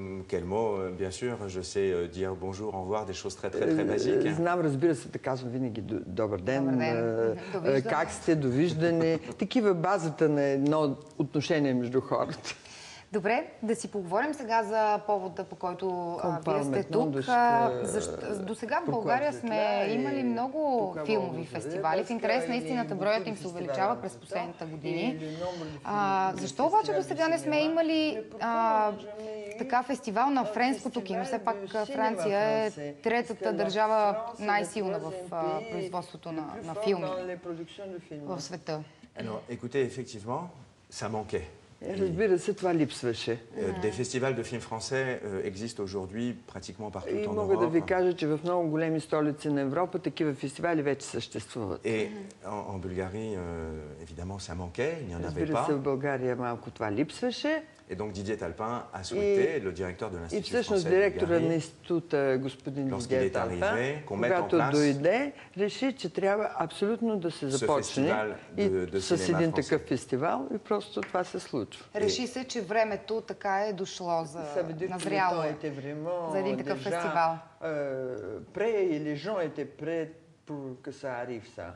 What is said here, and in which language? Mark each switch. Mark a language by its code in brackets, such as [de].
[fr] Quel mot, bien sûr, je sais dire bonjour, au revoir, des choses très basiques. [bg] Знам, разбира се, да казвам винаги добър ден, как сте, довиждане. Такива базата на едно отношение между хората. Добре, да си поговорим сега за повода, по който вие сте тук. До сега в България сме имали много филмови фестивали. В интерес на истината броят им се увеличава през последните години. Защо обаче до сега не сме имали така фестивал на френското кино? Все пак Франция е третата държава най-силна в производството на филми в света. [fr] Alors, écoutez, effectivement, ça manquait. [bg] Разбира се, това липсваше. [fr] Des festivals de films français existent aujourd'hui pratiquement partout en Europe. [bg] И мога да ви кажа, че в много големи столици на Европа такива фестивали вече съществуват. [fr] Et en Bulgarie, évidemment, ça manquait, il n'y en avait pas. [bg] Разбира се, в България малко това липсваше. [fr] Et donc Didier Talpin a souhaité, le directeur de l'Institut français de Bulgarie, [bg] и всъщност директора на института, господин Дидие Талпин, когато дойде, реши, че трябва абсолютно да се започне с един такъв фестивал и просто това се случва. Реши се, че времето така е дошло назряло за един такъв фестивал. [fr] Prêt et les gens étaient prêts pour que ça arrive, ça.